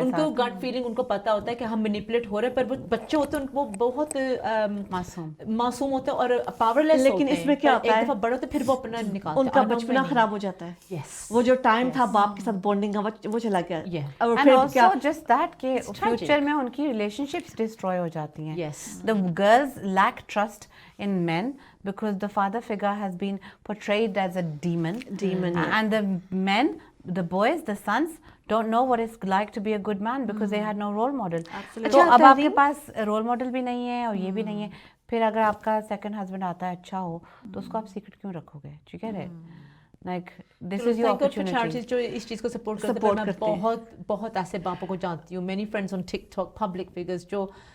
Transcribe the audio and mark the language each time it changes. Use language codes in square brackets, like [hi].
[ur] ان کو gut feeling, ان کو پتا ہوتا ہے کہ ہم مینیپولیٹ ہو رہے ہیں, پر وہ بچے ہوتے ہیں وہ بہت معصوم ہوتے ہیں اور پاور لیس. لیکن اس میں کیا ہوتا ہے, ایک دفعہ بڑے ہوتے پھر وہ اپنا نکالتے ہیں, ان کا بچپنا خراب ہو جاتا ہے. وہ جو ٹائم تھا باپ کے ساتھ بونڈنگ کا وہ چلا گیا. اور پھر جسٹ دیٹ کہ فیوچر میں ان کی ریلیشن شپس ڈسٹروائے ہو جاتی ہیں. [en] The girls lack trust in men because the father figure has been portrayed as a demon, and the men, the boys, the sons don't know what it's like to be a good man because they had no role model. [ur] تو اب آپ کے پاس role model بھی نہیں ہے اور یہ بھی نہیں ہے, پھر اگر آپ کا سیکنڈ ہسبینڈ آتا ہے اچھا ہو تو اس کو آپ سیکرٹ کیوں رکھو گے, ٹھیک ہے. [en] like this is your opportunity [ur] جو اس چیز کو سپورٹ کرتے ہیں. میں بہت ایسے باپوں کو جانتی ہوں, [en] many friends on TikTok, [ur] پبلک فگرز جو